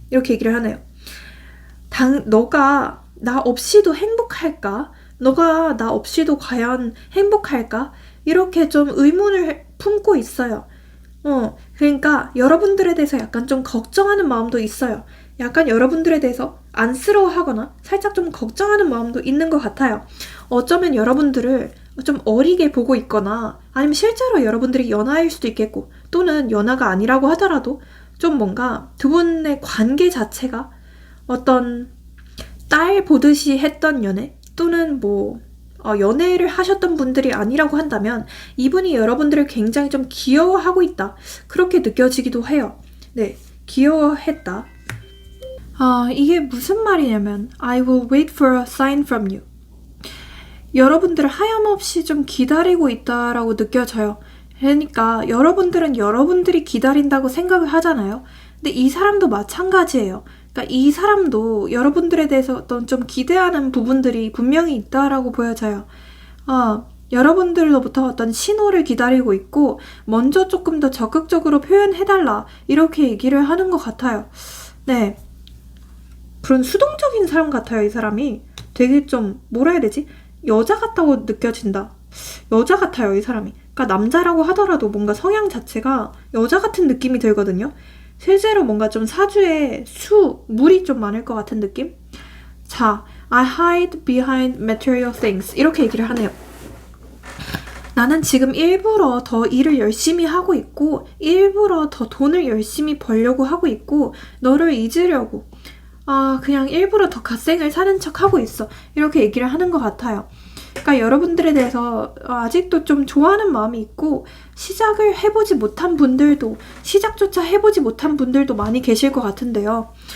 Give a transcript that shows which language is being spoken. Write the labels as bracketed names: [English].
[Korean] 이렇게 얘기를 하네요. 너가 나 없이도 행복할까? 너가 나 없이도 과연 행복할까? 이렇게 좀 의문을 품고 있어요. 그러니까 여러분들에 대해서 약간 좀 걱정하는 마음도 있어요. 약간 여러분들에 대해서 안쓰러워하거나 살짝 좀 걱정하는 마음도 있는 것 같아요. 어쩌면 여러분들을 좀 어리게 보고 있거나 아니면 실제로 여러분들이 연하일 수도 있겠고 또는 연하가 아니라고 하더라도 좀 뭔가 두 분의 관계 자체가 어떤 딸 보듯이 했던 연애 또는 뭐 연애를 하셨던 분들이 아니라고 한다면 이분이 여러분들을 굉장히 좀 귀여워하고 있다. 그렇게 느껴지기도 해요. 네, 귀여워했다. 이게 무슨 말이냐면 [English] I will wait for a sign from you. [Korean] 여러분들을 하염없이 좀 기다리고 있다라고 느껴져요. 그러니까 여러분들은 여러분들이 기다린다고 생각을 하잖아요. 근데 이 사람도 마찬가지예요. 그러니까 이 사람도 여러분들에 대해서 어떤 좀 기대하는 부분들이 분명히 있다라고 보여져요. 여러분들로부터 어떤 신호를 기다리고 있고 먼저 조금 더 적극적으로 표현해달라 이렇게 얘기를 하는 것 같아요. 네, 그런 수동적인 사람 같아요. 이 사람이 되게 좀 뭐라 해야 되지? 여자 같다고 느껴진다. 여자 같아요. 이 사람이. 그러니까 남자라고 하더라도 뭔가 성향 자체가 여자 같은 느낌이 들거든요. 실제로 뭔가 좀 사주에 물이 좀 많을 것 같은 느낌? [English] 자, I hide behind material things. [Korean] 이렇게 얘기를 하네요. 나는 지금 일부러 더 일을 열심히 하고 있고 일부러 더 돈을 열심히 벌려고 하고 있고 너를 잊으려고 그냥 일부러 더 갓생을 사는 척 하고 있어. 이렇게 얘기를 하는 것 같아요. 그러니까 여러분들에 대해서 아직도 좀 좋아하는 마음이 있고 시작을 해보지 못한 분들도 시작조차 해보지 못한 분들도 많이 계실 것 같은데요.